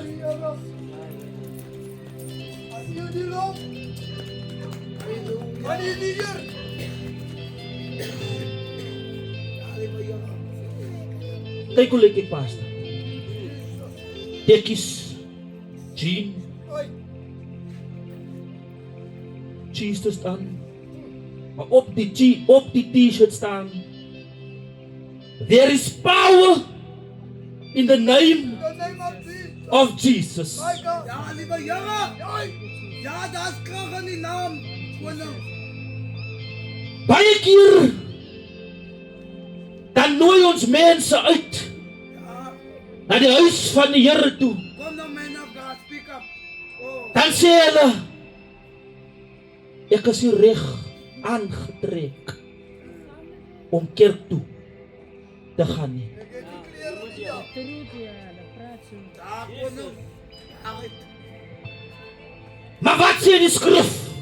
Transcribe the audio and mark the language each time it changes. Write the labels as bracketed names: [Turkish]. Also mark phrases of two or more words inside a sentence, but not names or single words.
[Afrikaans] Kyk hoe lyk ek, pastor. Tekkies, jean, cheese te staan, maar op die t-shirt staan: [English] There is power in the name of Jesus. [Afrikaans] Ja, liewe jongen. Ja, daar is krag in die naam. Baie keer dan nooi ons mense uit na die huis van die Here toe. Kom nou, [English] man of God, speak up. [Afrikaans] Dan sê hulle: Ek is hier reg aangetrek om kerk toe te gaan nie. Maar wat sê die skrif?